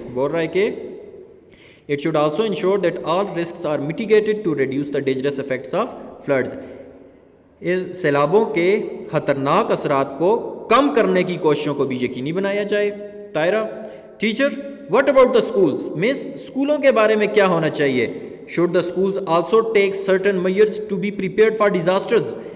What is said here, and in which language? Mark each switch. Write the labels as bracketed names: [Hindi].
[Urdu] بول رہا ہے کہ [English] it should also ensure that all risks are mitigated to reduce the dangerous effects of floods. [Urdu] سیلابوں کے خطرناک اثرات کو کم کرنے کی کوششوں کو بھی یقینی بنایا جائے. [English] Tahira, teacher what about the schools? Miss, [Urdu] اسکولوں کے بارے میں کیا ہونا چاہیے؟ [English] should the schools also take certain measures to be prepared for disasters?